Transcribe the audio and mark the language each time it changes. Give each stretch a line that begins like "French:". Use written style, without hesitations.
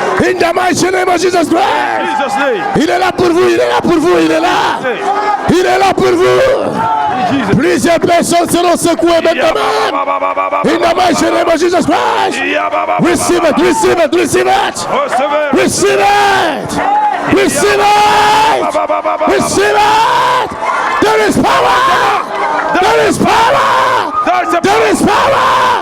English: In the mighty name of Jesus Christ. Jesus' name.
French: Il est là pour vous, il est là pour vous, il est là. Il est là pour vous.
English: Jesus.
French: Plusieurs personnes seront secouées maintenant.
English: In the mighty name of Jesus Christ. Receive it, receive it, receive it. Receive it. Receive it. Receive it. There is power. There is power. There is power.